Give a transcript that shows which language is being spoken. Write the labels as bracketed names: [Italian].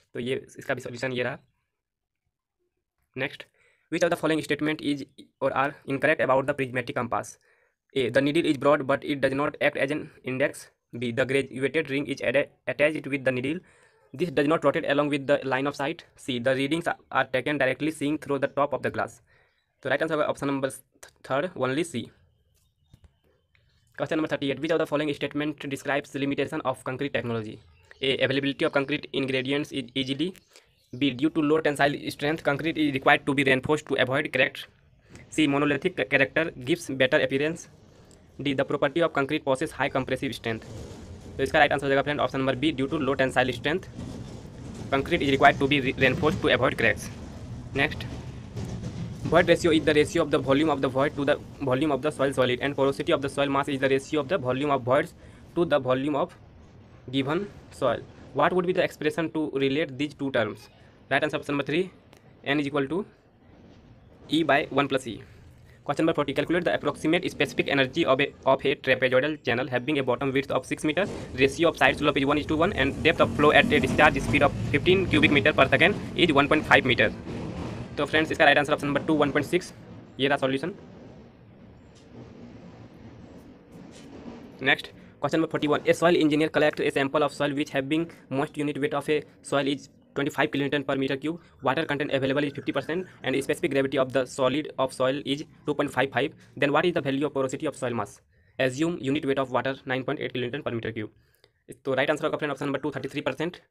[Hindi] तो ये इसका भी सोल्यूशन ये रहा। [English] Next, which of the following statement is or are incorrect about the prismatic compass? A. The needle is broad but it does not act as an index. B. The graduated ring is attached with the needle. This does not rotate along with the line of sight. C. The readings are taken directly seeing through the top of the glass. So right answer option number third, only C. Question number 38. Which of the following statement describes the limitation of concrete technology? A. Availability of concrete ingredients is easily. B. Due to low tensile strength, concrete is required to be reinforced to avoid cracks. C. Monolithic character gives better appearance. D the property of concrete possess high compressive strength. [Hindi] तो इसका right answer हो जाएगा friend option number B, [English] Due to low tensile strength concrete is required to be reinforced to avoid cracks. Next, void ratio is the ratio of the volume of the void to the volume of the soil solid, and porosity of the soil mass is the ratio of the volume of voids to the volume of given soil. What would be the expression to relate these two terms? Right answer option number 3, n is equal to E by 1 plus E. Question number 40. Calculate the approximate specific energy of a trapezoidal channel having a bottom width of 6 meter, ratio of side slope is 1:1, and depth of flow at a discharge speed of 15 cubic meter per second is 1.5 meter. [Hindi] तो friends इसका right answer option number 2, 1.6 ये रहा solution. [English] Next, question number 41. A soil engineer collects a sample of soil which having most unit weight of a soil is 25 kilonewton per meter cube. Water content available is 50% and specific gravity of the solid of soil is 2.55. Then what is the value of porosity of soil mass? Assume unit weight of water 9.8 kilonewton per meter cube. [Hindi] तो right answer होगा friend option number 2, 33%।